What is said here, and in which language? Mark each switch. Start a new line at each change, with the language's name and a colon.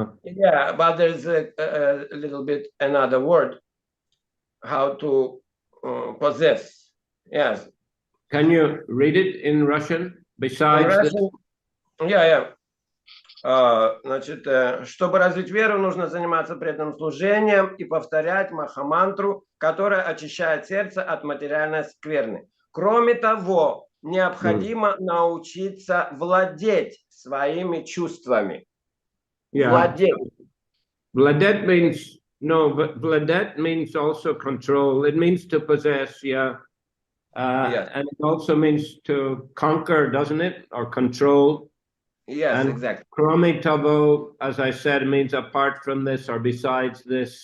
English: Yeah, but there's a little bit another word. How to possess. Yes. Can you read it in Russian? Besides Russian, yeah.
Russian: Значит, чтобы развить веру, нужно заниматься преданным служением и повторять махамантру, которая очищает сердце от материальной скверны. Кроме того, необходимо научиться владеть своими чувствами.
English: Yeah.
Russian: Владеть.
English: Владеть means No, but Vladet means also control. It means to possess, yeah. Yes. And it also means to conquer, doesn't it? Or control. Yes, And exactly.
Russian: Kromi Tavo,
English: as I said, means apart from this or besides this.